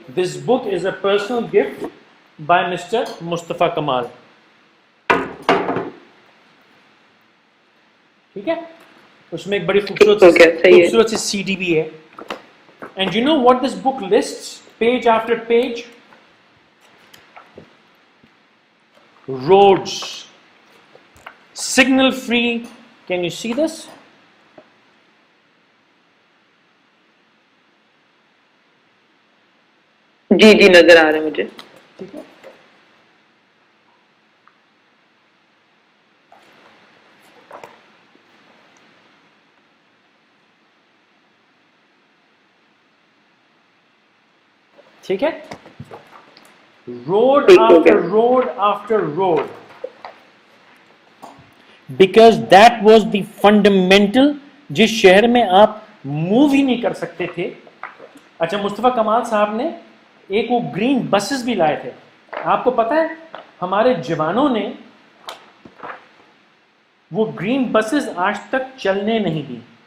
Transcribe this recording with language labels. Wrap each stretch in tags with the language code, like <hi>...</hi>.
<en>This book is a personal gift by Mr. Mustafa Kamal.</en> <ur>ٹھیک ہے, اس میں ایک بڑی خوبصورت سی سی ڈی بھی ہے.</ur> <en>And you know what this book lists page after page? Roads, signal free. Can you see this?</en> <ur>جی جی نظر آ رہا ہے مجھے. ٹھیک ہے, ٹھیک ہے,</ur> <en>road after road after road, because that was the fundamental.</en> <ur>جس شہر میں آپ موو ہی نہیں کر سکتے تھے. اچھا, مصطفیٰ کمال صاحب نے ایک وہ گرین بسز بھی لائے تھے. آپ کو پتا ہے ہمارے جوانوں نے وہ گرین بسز آج تک چلنے نہیں دی.</ur>